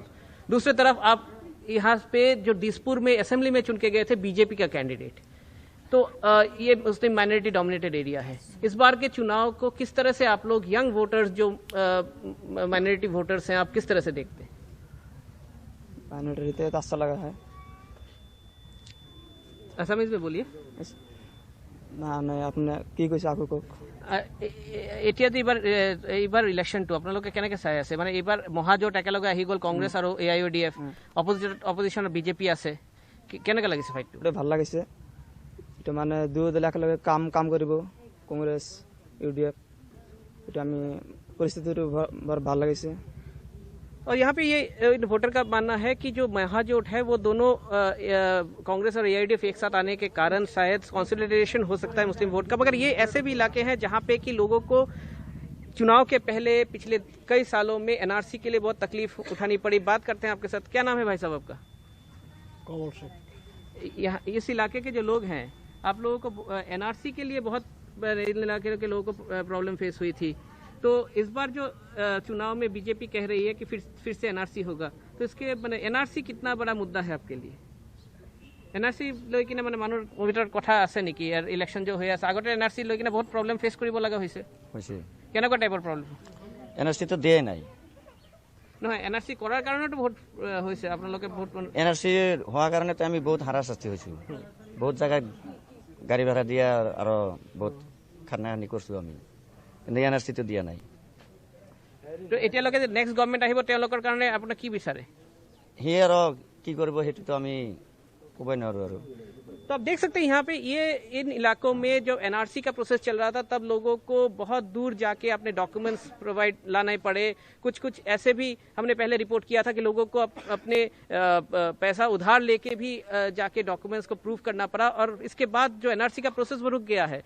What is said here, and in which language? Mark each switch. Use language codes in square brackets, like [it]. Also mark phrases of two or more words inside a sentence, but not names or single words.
[hi] दूसरी तरफ आप यहाँ पे जो दिसपुर में असेंबली में चुन के गए थे बीजेपी का कैंडिडेट, तो ये मुस्लिम माइनॉरिटी डोमिनेटेड एरिया है। इस बार के चुनाव को किस तरह से आप लोग, यंग वोटर्स जो माइनॉरिटी वोटर्स हैं, आप किस तरह से देखते हैं? माइनॉरिटी तो अच्छा लगा है। असमीज में बोलिए [as] না নাই আপনি কি কৈছে আকো কক এতিয়া যে এইবাৰ ইলেকশ্যনটো আপোনালোকে কেনেকৈ চাই আছে? মানে এইবাৰ মহাজোট একেলগে আহি গ'ল, কংগ্ৰেছ আৰু এআইইউডিএফ, অপজিশ্যনত বিজেপি আছে, কেনেকৈ লাগিছে ফাইটটো? ভাল লাগিছে। এটা মানে দুই দল একেলগে কাম কৰিব, কংগ্ৰেছ ইউডিএফ। এটা আমি পৰিস্থিতিটো বৰ ভাল লাগিছে। [hi] और यहाँ पे ये वोटर का मानना है कि जो महाजोट है वो दोनों कांग्रेस और एआईडीएफ एक साथ आने के कारण शायद कंसोलिडेशन हो सकता है मुस्लिम वोट का, मगर ये ऐसे भी इलाके हैं जहाँ पे कि लोगों को चुनाव के पहले पिछले कई सालों में एनआरसी के लिए बहुत तकलीफ उठानी पड़ी। बात करते हैं आपके साथ, क्या नाम है भाई साहब आपका? कौन से? यहाँ इस इलाके के जो लोग हैं, आप लोगों को एनआरसी के लिए बहुत इलाके के लोगों को प्रॉब्लम फेस हुई थी, तो इस बार जो चुनाव में बीजेपी कह रही है कि फिर से एनआरसी होगा, तो इसके एनआरसी कितना बड़ा मुद्दा है आपके लिए? [as] एनआरसी লৈ কিনে মানে মানুহৰ ভিতৰত কথা আছে নেকি ইয়াৰ ইলেকশ্যন যে হৈ আছে আগতে এনআৰসি লৈ কিনে বহুত প্ৰব্লেম ফেচ কৰিব লগা হৈছে? কেনেকুৱা টাইপৰ প্ৰব্লেম? এনআরসি তো দিয়ে নাই। নহয়, এনআরসি কৰাৰ কাৰণেতো বহুত হৈছে, আপোনালোকে বহুত এনআরসি হোৱাৰ কাৰণে তো আমি বহুত হাৰাশাস্তি হৈছো, বহুত জায়গায় গাড়ী ভাড়া দিয়া আৰু বহুত খানাহানি কৰিছো আমি, কিন্তু এনআরসি তো দিয়া নাই। তো এতিয়ালৈকে যে নেক্সট গভৰ্ণমেণ্ট আহিব তেওঁলোকৰ কাৰণে আপোনাক কি বিচাৰে? সি আৰু কি কৰিব সেইটোতো আমি ক'বই নোৱাৰো আৰু। [hi] तो आप देख सकते हैं यहाँ पे ये इन इलाकों में जो एनआरसी का प्रोसेस चल रहा था तब लोगों को बहुत दूर जाके अपने डॉक्यूमेंट्स प्रोवाइड लाने पड़े। कुछ ऐसे भी हमने पहले रिपोर्ट किया था कि लोगों को अपने पैसा उधार लेके भी जाके डॉक्यूमेंट्स को प्रूव करना पड़ा, और इसके बाद जो एनआरसी का प्रोसेस वो रुक गया है।